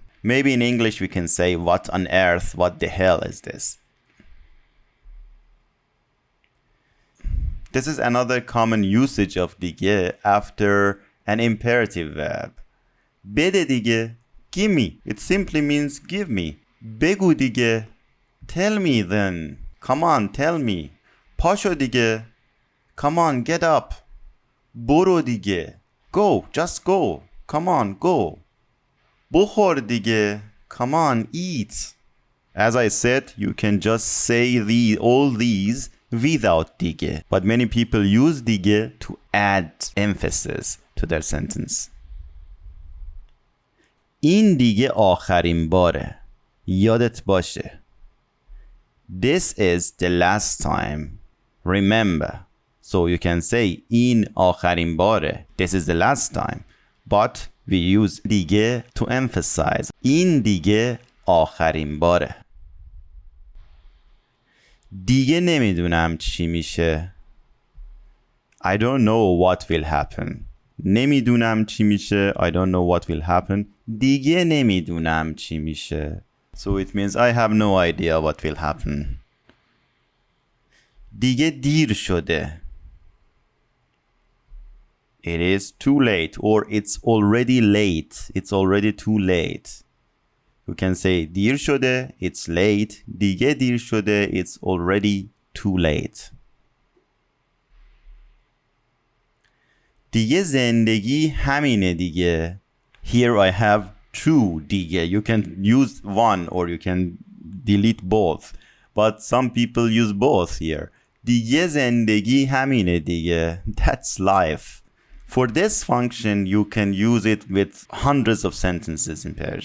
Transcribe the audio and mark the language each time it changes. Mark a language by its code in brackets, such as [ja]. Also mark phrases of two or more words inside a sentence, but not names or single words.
[en] Maybe in English we can say what on earth, what the hell is this? This is another common usage of dige after an imperative verb. [fa] بده دیگه. [en] Give me. It simply means give me. [fa] بگو دیگه. [en] Tell me then. Come on, tell me. [fa] پاشو دیگه. [en] Come on, get up. [fa] برو دیگه. [en] Go, just go. Come on, go. [fa] بخور دیگه. [en] Come on, eat. As I said, you can just say all these without dige. But many people use dige to add emphasis to their sentence. [fa] این دیگه آخرین باره. یادت باشه. [en] This is the last time. Remember. So you can say [fa] این آخرین باره. [en] This is the last time. But we use dige to emphasize. [fa] این دیگه آخرین باره. دیگه نمیدونم چی میشه. [en] I don't know what will happen. [fa] نمیدونم چی میشه. [en] I don't know what will happen. [fa] دیگه نمیدونم چی میشه. [en] So it means I have no idea what will happen. [fa] دیگه دیر شده. [en] It is too late, or it's already late. It's already too late. You can say [fa] دیر شده, [en] it's late. [fa] دیگه دیر شده, [en] it's already too late. [fa] دیگه زندگی همینه دیگه. [en] Here I have two دیگه. You can use one or you can delete both. But some people use both here. [fa] دیگه زندگی همینه دیگه. [en] That's life. For this function, you can use it with hundreds of sentences in Persian.